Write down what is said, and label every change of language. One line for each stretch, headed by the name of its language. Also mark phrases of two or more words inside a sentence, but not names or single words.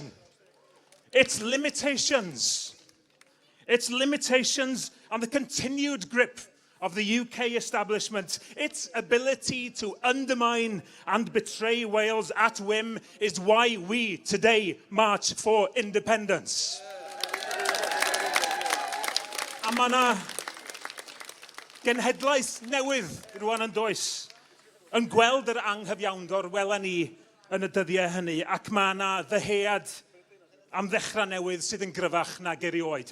English: Its limitations and the continued grip of the UK establishment, its ability to undermine and betray Wales at whim is why we today march for independence.
Welsh: A mae yna genhedlaeth newydd rwan yn does, yn gweld yr anghyfiawndor wela ni yn y dyddiau hynny, ac mae yna ddyhead am ddechrau newydd sydd yn gryfach nag erioed.